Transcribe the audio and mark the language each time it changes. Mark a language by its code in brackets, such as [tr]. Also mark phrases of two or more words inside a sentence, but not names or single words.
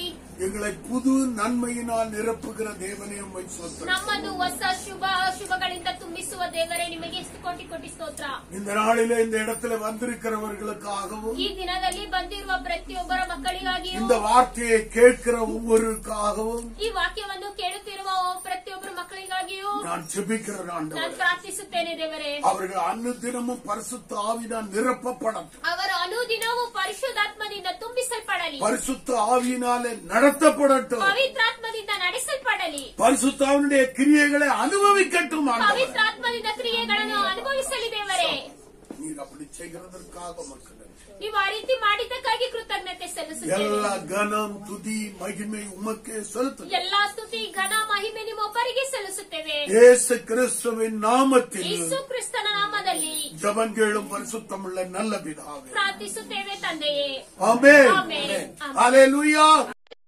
[ta] எங்களை புது நன்மையினால் நிரப்புகிற தேவனே உம்மை ஸ்தோத்திரம். [kn] ನಮ್ಮನ್ನು ಹೊಸ ಶುಭಗಳಿಂದ ತುಂಬಿಸುವ ದೇವರೇ, ನಿಮಗೆ ಕೋಟಿ ಕೋಟಿ ಸ್ತೋತ್ರ. [ta] இந்த நாளிலே இந்த இடத்துல வந்திருக்கிறவர்களுக்காகவும் [kn] ಈ ದಿನದಲ್ಲಿ ಬಂದಿರುವ ಪ್ರತಿಯೊಬ್ಬರ ಮಕ್ಕಳಿಗಾಗಿಯೂ, [ta] இந்த வார்த்தையை கேட்கிற ஒவ்வொருக்காகவும் [kn] ಈ ವಾಕ್ಯವನ್ನು ಕೇಳುತ್ತಿರುವ ಪ್ರತಿಯೊಬ್ಬರ ಮಕ್ಕಳಿಗಾಗಿಯೂ [ta] நான் ஜெபிக்கிறேன் [kn] ನಾನು [ta] ஆண்டவரே. [kn] ಪ್ರಾರ್ಥಿಸುತ್ತೇನೆ ದೇವರೇ. [ta] அவர்கள் அனுதினமும் பரிசுத்த ஆவியினால் நிரப்பப்படட்டும். [kn] ಅವರು ಅನುದಿನವೂ ಪರಿಶುದ್ಧಾತ್ಮದಿಂದ ತುಂಬಿಸಲ್ಪಡಲಿ. [ta] பரிசுத்த ஆவியினாலே நடத்தப்படட்டும். [kn] ಪವಿತ್ರಾತ್ಮದಿಂದ ನಡೆಸಲ್ಪಡಲಿ. [ta] பரிசுத்த ஆவியினுடைய கிரியைகளை அனுபவிக்கட்டும் ஆண்டவரே. [kn] ಪವಿತ್ರಾತ್ಮದಿಂದ ಕ್ರಿಯೆಗಳನ್ನು ಅನುಭವಿಸಲಿ ದೇವರೇ. [ta] நீர் அப்படி செய்கிறதற்காக மக்கள் [kn] ನೀವು ಆ ರೀತಿ ಮಾಡಿದ್ದಕ್ಕಾಗಿ ಕೃತಜ್ಞತೆ ಸಲ್ಲಿಸುತ್ತೇವೆ. [ta] எல்லா கனம் துதி மகிமை உமக்கே செலுத்தும். [kn] ಎಲ್ಲಾ ಸ್ತುತಿ ಘನ ಮಹಿಮೆ ನಿಮ್ಮೊಬ್ಬರಿಗೆ ಸಲ್ಲಿಸುತ್ತೇವೆ. [ta] இயேசு கிறிஸ்துவின் நாமத்தில் [kn] ಯೇಸು ಕ್ರಿಸ್ತನ ನಾಮದಲ್ಲಿ [ta] ஜெபம் கேளும் பரிசுத்தமுள்ள நல்ல பிதாவே. [kn] ಪ್ರಾರ್ಥಿಸುತ್ತೇವೆ ತಂದೆಯೇ. [ta] ஆமென். [kn] ಆಮೆನ್. [ta] ஹalleluya.